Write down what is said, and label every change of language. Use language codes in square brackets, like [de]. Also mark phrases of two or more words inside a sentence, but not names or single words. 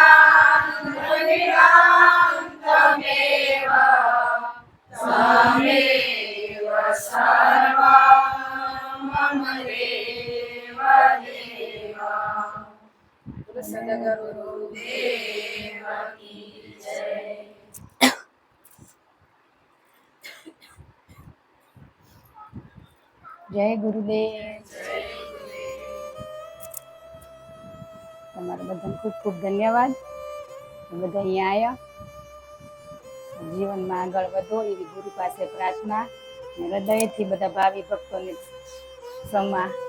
[sa] द्रविणं त्वमेव त्वमेव सर्वं मम देव [hi] सद्गुरुदेव की जय। [gu] જય ગુરુદેવ. તમારા બધાને ખૂબ ખૂબ ધન્યવાદ. બધા અહીંયા આવ્યા. જીવનમાં આગળ વધો એવી ગુરુ પાસે પ્રાર્થના અને હૃદયથી બધા ભાવિ ભક્તોને ક્ષમા.